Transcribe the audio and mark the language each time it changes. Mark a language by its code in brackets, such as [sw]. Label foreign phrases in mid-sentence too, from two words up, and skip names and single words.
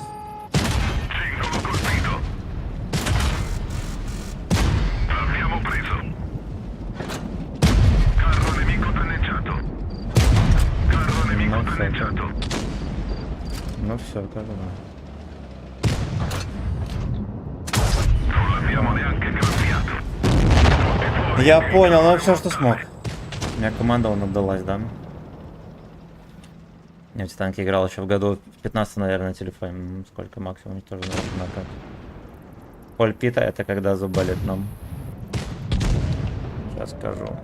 [it] Singolo colpito. L'abbiamo preso. Carro nemico danneggiato. Carro nemico Non so. danneggiato. [ru] Ну все, как бы. [it] Non l'abbiamo neanche grampiato. [ru] Я понял, ну все, что смог. У меня команда вон отдалась, да? Я в танке играл еще в году в 15, наверное, на телефоне. Сколько максимум тоже на как. Пульпита это когда зуб болит нам. Сейчас скажу.